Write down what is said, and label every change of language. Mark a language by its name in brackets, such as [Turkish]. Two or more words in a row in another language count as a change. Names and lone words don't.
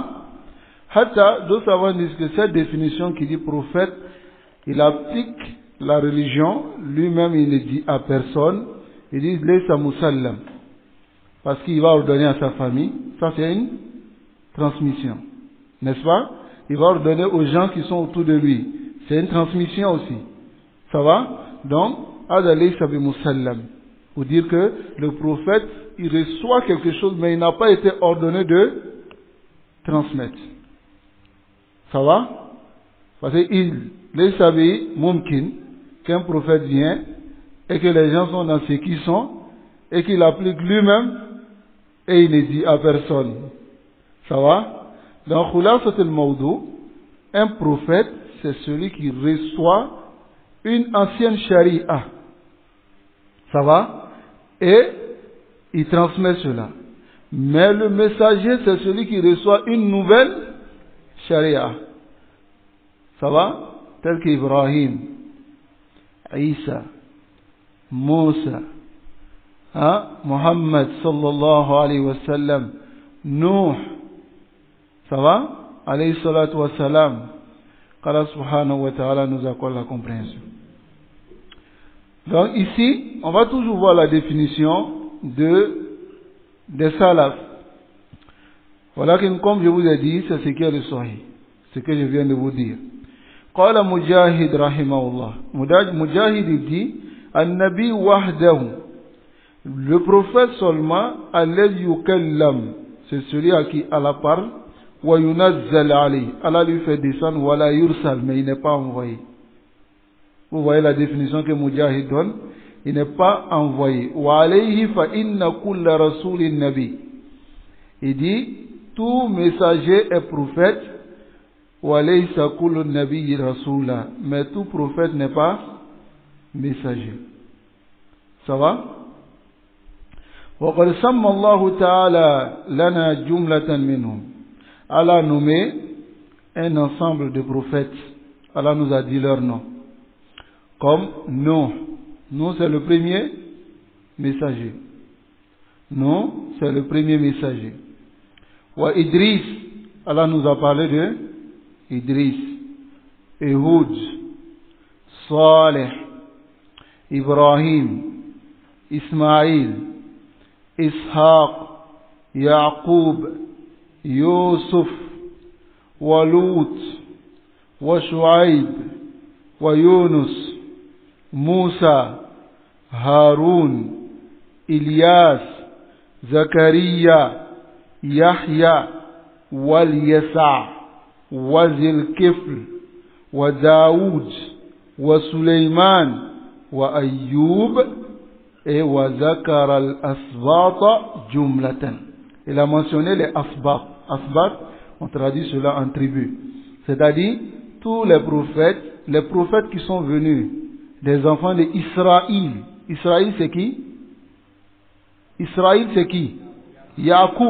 [French] Hatta, d'autres savants disent que cette définition qui dit prophète, il applique la religion, lui-même il ne dit à personne, il dit [Arabic] ليس مسلّم, [French] parce qu'il va ordonner à sa famille. Ça c'est une transmission, n'est-ce pas? Il va ordonner aux gens qui sont autour de lui. C'est une transmission aussi. Ça va? Donc, [Arabic] هذا ليس بمسلّم, [French] pour dire que le prophète, il reçoit quelque chose, mais il n'a pas été ordonné de transmettre. Ça va? Parce qu'il [Arabic] ليس بممكن, [French] qu'un prophète vient et que les gens sont dans ce qu'ils sont et qu'il applique lui-même et il ne dit à personne. Ça va? Dans Khulasat al-Mawdou, un prophète, c'est celui qui reçoit une ancienne charia. Ça va? Et il transmet cela. Mais le messager, c'est celui qui reçoit une nouvelle charia. Ça va? Tel qu'Ibrahim, Isa, Moussa, Muhammad [Arabic] صلى الله عليه وسلم, [French] Nuh. Ça va? [Arabic] عليه الصلاة والسلام. [French] qu'Allah [Arabic] سبحانه وتعالى [French] nous accorde la compréhension. Donc ici, on va toujours voir la définition des salaf. Voilà que, comme je vous ai dit, c'est ce qui est le sahih, ce que je viens de vous dire. [Arabic] قال مجاهد رحمه الله, Mujahid dit, النبي وحده, [French] le prophète seulement, [Arabic] الذي يكلم, [French] c'est celui à qui Allah parle, [Arabic] وينزل عليه, [French] Allah lui fait descendre, [Arabic] ولا يرسل, [French] mais il n'est pas envoyé. Vous voyez la définition que Mujahid donne. il n'est pas envoyé. [Arabic] وعليه فإن كل رسول نبي. [French] Il dit, tout messager est prophète. [Arabic] وليس كل نبي رسولا. [French] Mais tout prophète n'est pas messager. Ça va? [Arabic] وقد سمى الله تعالى لنا جملة منهم. [French] Allah a nommé un ensemble de prophètes. Allah nous a dit leur nom. Comme Nuh. Nuh, c'est le premier messager. Nuh, c'est le premier messager. Wa Idris. Allah nous a parlé de Idris. Ehud. Saleh. Ibrahim. Ismaïl. Ishaq. Yaqub. Yusuf. Walut. [Arabic] وشعيب ويونس موسى هارون إلياس زكريا يحيى واليسع وذي الكفل وداود وسليمان وأيوب وذكر الأسباط جملة. [French] Il a mentionné les asbat. Asbat, on traduit cela en tribus. C'est-à-dire tous les prophètes qui sont venus des enfants d'Israël. Israël c'est qui? Israël c'est qui? Yacoub.